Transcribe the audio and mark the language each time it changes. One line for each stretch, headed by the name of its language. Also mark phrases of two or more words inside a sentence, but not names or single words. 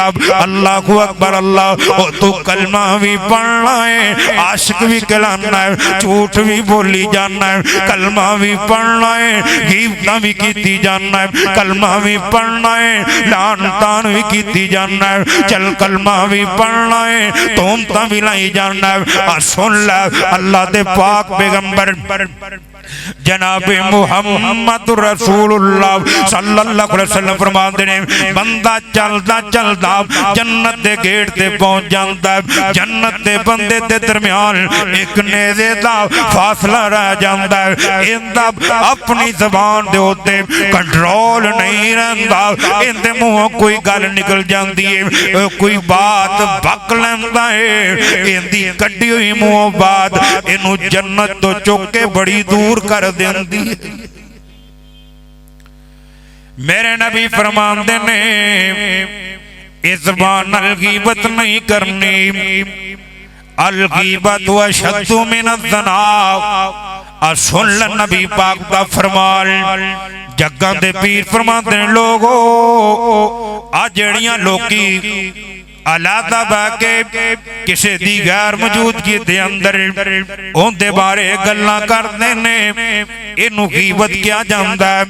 Arabic: اللهُ أكبر
Punjabi: اللہ، او تو کلمہ بھی پڑھنا ہے، عاشق بھی کہلانا ہے، جھوٹ بھی بولی جانا ہے، کلمہ بھی پڑھنا ہے، غیبتاں بھی کیتی جانا ہے، کلمہ بھی پڑھنا ہے، لعن طعن بھی کیتی جانا ہے، چل کلمہ بھی پڑھنا ہے، تہمتاں بھی لائی جانا ہے. سن لا اللہ دے پاک پیغمبر جنابِ محمد رسول اللہ
Arabic: صلى الله عليه وسلم
Punjabi: فرماتے نے، بندہ چلدا چلدا جنت دے گیٹ تے پہنچ جاندا ہے، جنت دے بندے دے درمیان اک نیزے دا فاصلہ رہ جاندا ہے، ایہدا اپنی زبان دے اُتے کنٹرول نہیں رہندا، ایہدے مونہوں کوئی گل نکل جاندی ہے، کوئی بات بک لیندا ہے، ایہدی کڈھی ہوئی مونہوں بات ایہنوں جنت توں چُک کے بڑی دور کر دیندی. میرے نبی فرماتے نے، اس زبان نال غیبت نہیں کرنی,
Arabic: الغيبة أشد من الزنا.
Punjabi: سن لا نبی پاک دا فرمان، جگاں دے پیر فرماتے نے، لوکو آ جیہڑیاں لوکی علیحدہ بہہ کے کسی دی غیر موجودگی دے اندر اوہناں دے بارے گلاں کردے نے، ایہنوں غیبت کیہا جاندا ہے.